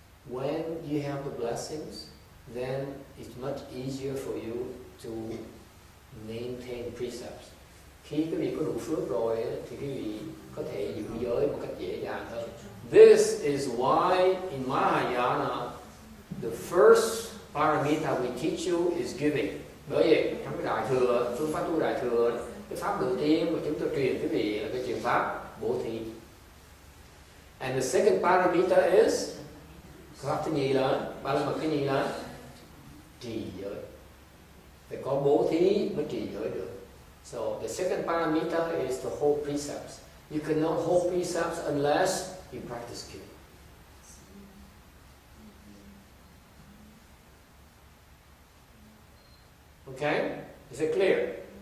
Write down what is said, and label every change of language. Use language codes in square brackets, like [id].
[en] When you have the blessings, then it's much easier for you to maintain precepts. [vi] Khi quý vị có đủ phước rồi thì quý vị có thể giữ giới một cách dễ dàng hơn. [en] This is why in Mahayana, the first paramita we teach you is giving. [vi] Bởi vậy trong cái đại thừa, phương pháp tu đại thừa, cái pháp đầu tiên mà chúng tôi truyền quý vị là cái truyền pháp bố thí. [en] And the second paramita is, [vi] pháp thứ nhì là, ba la mật cái nhì là trì giới. Phải có bố thí mới trì giới được. [en] So the second paramita is to hold precepts. You cannot hold precepts unless you practice giving. Okay? Is it clear?